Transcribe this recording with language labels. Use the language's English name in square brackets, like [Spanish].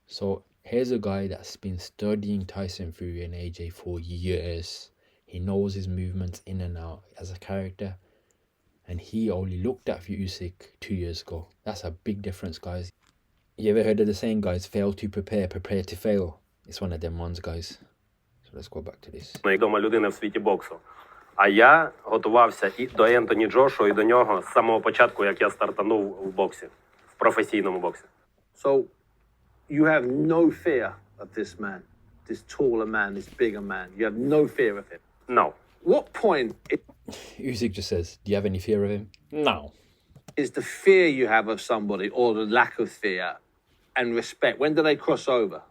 [English] So here's a guy that's been studying Tyson Fury and AJ for years. He knows his movements in and out as a character. and he only looked at Usyk 2 years ago. That's a big difference, guys. You ever heard of the saying, guys? Fail to prepare, prepare to fail. It's one of them ones, guys. So let's go back to this. [Ukrainian] Найвідома людина в світі боксу. А я готувався і до Ентоні Джошуа, і до нього з самого початку, як я стартанув в боксі, в професійному боксі. [English] So you have no fear of this man, this taller man, this bigger man. You have no fear of him. No. What point Usyk just says, do you have any fear of him? No. is the fear you have of somebody or the lack of fear and respect? When do they cross over?